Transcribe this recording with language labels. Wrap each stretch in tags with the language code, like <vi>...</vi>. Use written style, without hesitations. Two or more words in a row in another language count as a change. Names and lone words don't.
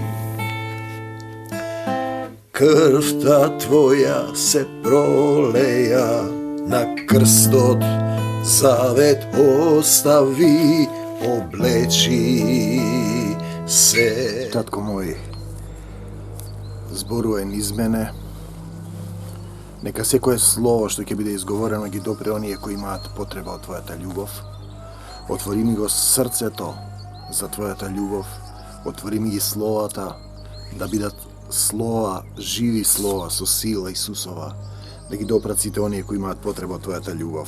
<mk>Крв та твоја се пролеја, на крстот завет остави, облечи се. Татко мој, зборувај низ мене, нека секое слово што ќе биде изговорено ги допре оние кои имаат потреба од Твојата љубов. Отвори ми го срцето за Твојата љубов, отвори ми ги словата, да бидат слова, живи слова со сила Исусова, да ги допрат сите оние кои имаат потреба од Твојата љубов.</mk>